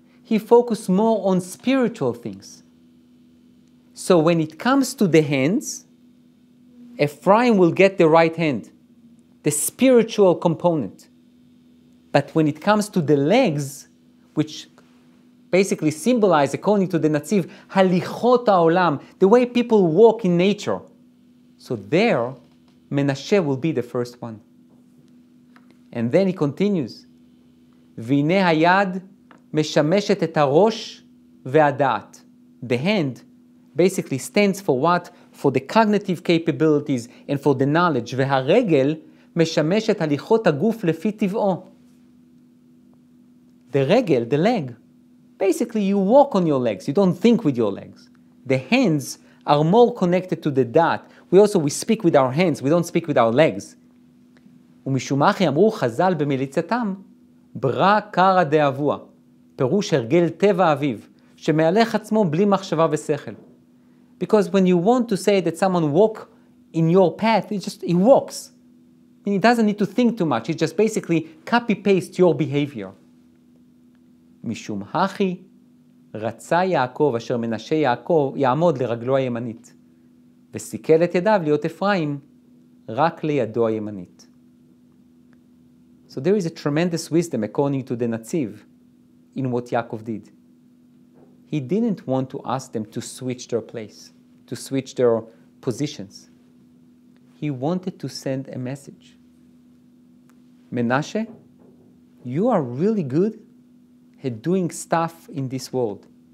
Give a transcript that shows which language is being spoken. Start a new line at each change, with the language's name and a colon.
English: He focused more on spiritual things. So when it comes to the hands, Ephraim will get the right hand, the spiritual component. But when it comes to the legs, which basically symbolize, according to the Netziv, halichot ha'olam, the way people walk in nature. So there, Menashe will be the first one. And then he continues,
Hebrew: והנה היד משמשת את הראש והדעת.
English: The hand basically stands for what? For the cognitive capabilities and for the knowledge.
Hebrew: והרגל משמשת הליכות הגוף לפי טבעו.
English: The רגל, the leg, basically you walk on your legs, you don't think with your legs. The hands are more connected to the dot. We speak with our hands, we don't speak with our legs.
Hebrew: ומשום אחי אמרו חז"ל במליצתם,
Aramaic: ברא קרא דאבוה,
Hebrew: פירוש הרגל טבע אביו, שמהלך עצמו בלי מחשבה ושכל.
English: Because when you want to say that someone walk in your path, he walks. And he doesn't need to think too much, he just basically copy-paste your behavior.
Hebrew: משום הכי רצה יעקב אשר מנשה יעקב יעמוד לרגלו הימנית, וסיכל את ידיו להיות אפרים רק לידו הימנית.
English: So there is a tremendous wisdom, according to the Netziv, in what Yaakov did. He didn't want to ask them to switch their place, to switch their positions. He wanted to send a message. Menashe, you are really good at doing stuff in this world.